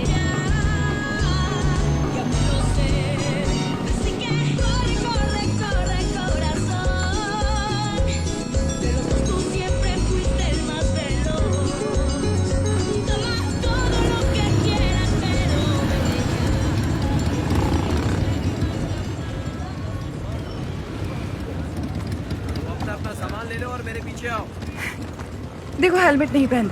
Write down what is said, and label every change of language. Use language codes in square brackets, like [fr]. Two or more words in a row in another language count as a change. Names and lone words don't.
[es] Ya me lo sé. Así que corre, corre, corre, corazón. De los dos tú siempre fuiste el más veloz. Toma todo lo que quieras, pero bebé [hi] अपना सामान ले लो और मेरे पीछे आओ। देखो, हेलमेट नहीं पहनते।